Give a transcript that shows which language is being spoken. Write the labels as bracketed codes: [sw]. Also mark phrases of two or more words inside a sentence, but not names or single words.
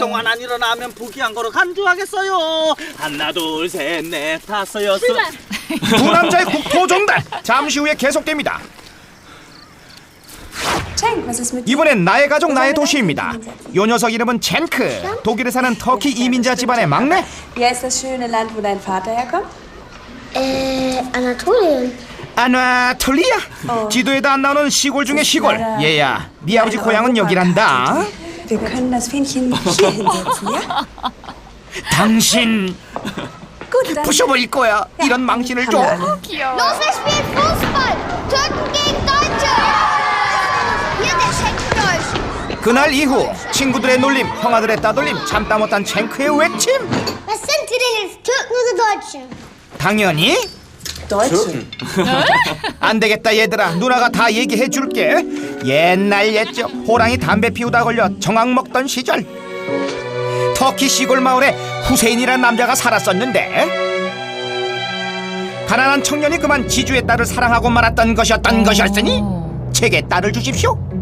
[ko] 동안 안 일어나면 포기한 거로 간주하겠어요. 하나 둘 셋 넷 다섯 여섯. 두 남자의 국토종단 잠시 후에 계속됩니다. 이번엔 나의 가족 나의 도시입니다. 요 녀석 이름은 젠크. 독일에 사는 터키 이민자 집안의 막내. [de] Wie heißt das schöne Land, wo dein Vater herkommt? Anatolien. [ko] 아나톨리아. 지도에도 안 나오는 시골 중의 시골. 얘야, 네 아버지 고향은 여기란다. [de] Wir können das Fähnchen hier hinsetzen, ja? [ko] 당신 부셔버릴 거야. 이런 망신을 줘. [de] Los, wir spielen Fußball. Türken gegen Deutsche. Hier, der schenkt euch. [ko] 그날 이후 친구들의 놀림, 형아들의 따돌림, 참다 못한 첸크의 외침. [de] Was sind wir denn? Türken oder Deutsche? [ko] 당연히 안 되겠다 얘들아. 누나가 다 얘기해 줄게. 옛날 옛적 호랑이 담배 피우다 걸려 정황 먹던 시절 터키 시골 마을에 후세인이라는 남자가 살았었는데 가난한 청년이 그만 지주의 딸을 사랑하고 말았던 것이었으니 제게 딸을 주십시오.